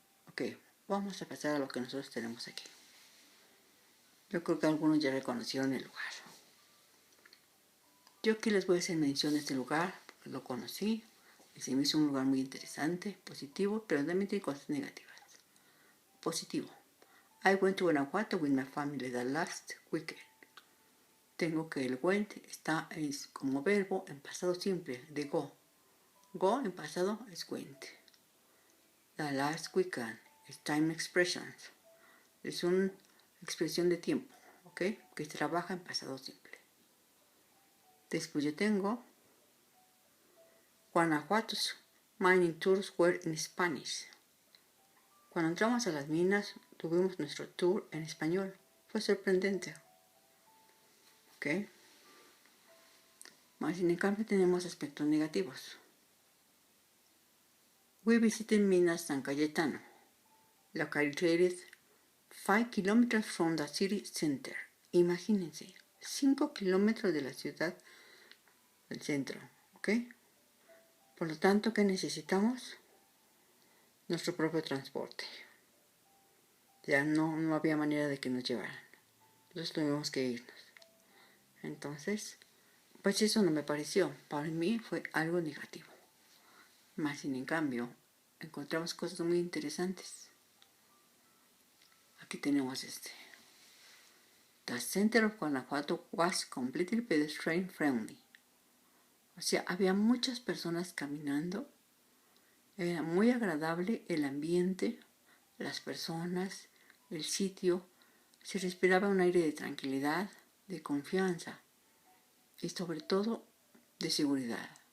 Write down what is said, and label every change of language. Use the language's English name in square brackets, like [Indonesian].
[Spanish] Ok, vamos a pasar a lo que nosotros tenemos aquí. Yo creo que algunos ya reconocieron el lugar. Yo aquí les voy a hacer mención de este lugar, porque lo conocí y se me hizo un lugar muy interesante, positivo, pero también tiene cosas negativas. Positivo. [English] I went to Guanajuato with my family the last weekend. [Spanish] Tengo que el went está como verbo en pasado simple, de go. Go en pasado es went. [English] The last weekend [Spanish] es [English] time expressions. [Spanish] Es una expresión de tiempo, ¿ok? Que se trabaja en pasado simple. Después yo tengo [English] Guanajuato's mining tours were in Spanish. [Spanish] Cuando entramos a las minas, tuvimos nuestro tour en español. Fue sorprendente. ¿Ok? Más sin cambio tenemos aspectos negativos. [English] We visited Minas San Cayetano, located 5 kilometers from the city center. [Spanish] Imagínense, 5 kilómetros de la ciudad del centro. ¿Ok? Por lo tanto, ¿qué necesitamos? Nuestro propio transporte. Ya no había manera de que nos llevaran. Entonces tuvimos que irnos. Entonces, pues eso no me pareció. Para mí fue algo negativo. Más sin en cambio, encontramos cosas muy interesantes. Aquí tenemos este. [English] The center of Guanajuato was completely pedestrian friendly. [Spanish] O sea, había muchas personas caminando. Era muy agradable el ambiente, las personas, el sitio. Se respiraba un aire de tranquilidad, de confianza y sobre todo de seguridad.